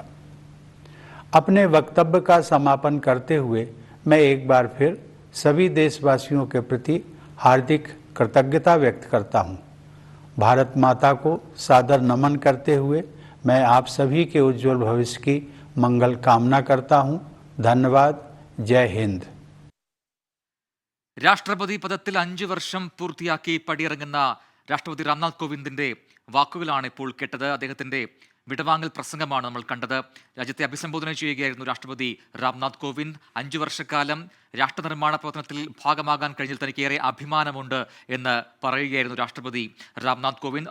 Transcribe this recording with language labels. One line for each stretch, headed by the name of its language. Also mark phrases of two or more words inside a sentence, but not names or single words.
Hindi: अपने वक्तव्य का समापन करते हुए मैं एक बार फिर सभी देशवासियों के प्रति हार्दिक कृतज्ञता व्यक्त करता हूं। भारत माता को सादर नमन करते हुए मैं आप सभी के उज्जवल भविष्य की मंगल कामना करता हूं। धन्यवाद। जय हिंद।
Malayalam: രാഷ്ട്രപതി പദത്തിൽ 5 വർഷം പൂർത്തിയാക്കി പടിയിറങ്ങുന്ന രാഷ്ട്രപതി രാംനാഥ് കോവിന്ദിന്റെ വാക്കുകളാണ് ഇപ്പോൾ കേട്ടത്. അദ്ദേഹത്തിന്റെ വിടവാങ്ങൽ പ്രസംഗമാണ് നമ്മൾ കണ്ടത്. രാജ്യത്തെ അഭിസംബോധന ചെയ്യുകയായിരുന്നു രാഷ്ട്രപതി രാംനാഥ് കോവിന്ദ്. 5 വർഷക്കാലം രാഷ്ട്രനിർമ്മാണ പ്രവർത്തനത്തിൽ ഭാഗമാകാൻ കഴിഞ്ഞതിൽ തനിക്ക് ഏറെ അഭിമാനമുണ്ട് എന്ന് പറയുകയായിരുന്നു രാഷ്ട്രപതി രാംനാഥ് കോവിന്ദ്.